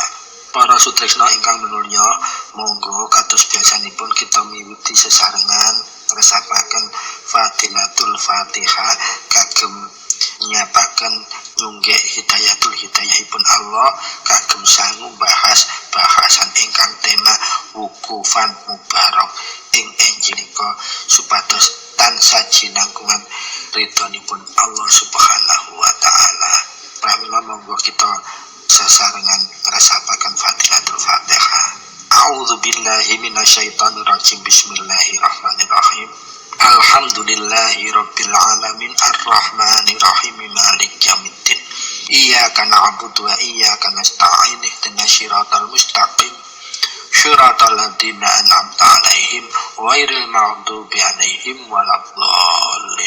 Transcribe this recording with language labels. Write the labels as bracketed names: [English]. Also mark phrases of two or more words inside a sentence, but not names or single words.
[Javanese] Para sutresna ingkang minulya, monggo kados biasanipun kita miwiti sesarengan ngresapaken Fatilatul Fatihah kagem nyapaken nyunggih hidayatul hidayahipun Allah kagem sangu bahas bahasan ingkang tema wukufan mubarak ing enjilika supados tansah jinangkungan ridhonipun Allah [Arabic] سبحانه وتعالى. [Javanese] Pramila monggo kita sesarengan ngresapaken Fatilatul Fatihah. [Arabic] أعوذ بالله من الشيطان الرجيم. بسم الله الرحمن الرحيم. الحمد لله رب العالمين الرحمن الرحيم مالك يوم الدين. إياك نعبد وإياك نستعين اهدنا الصراط المستقيم صراط الذين أنعمت عليهم غير المغضوب عليهم ولا الضالين.